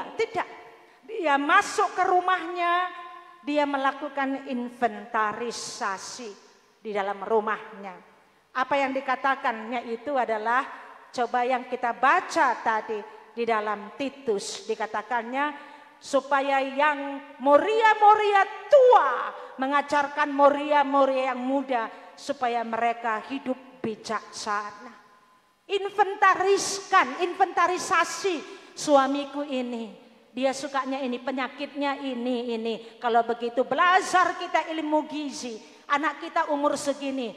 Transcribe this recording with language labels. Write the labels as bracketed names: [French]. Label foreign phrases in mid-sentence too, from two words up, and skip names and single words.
[Indonesian] Tidak. Dia masuk ke rumahnya. Dia melakukan inventarisasi di dalam rumahnya. Apa yang dikatakannya itu adalah coba yang kita baca tadi. Di dalam Titus dikatakannya supaya yang moria-moria tua mengajarkan moria-moria yang muda supaya mereka hidup bijaksana. Inventarisasi suamiku ini. Dia sukanya ini, penyakitnya ini. Kalau begitu belajar kita ilmu gizi. Anak kita umur segini.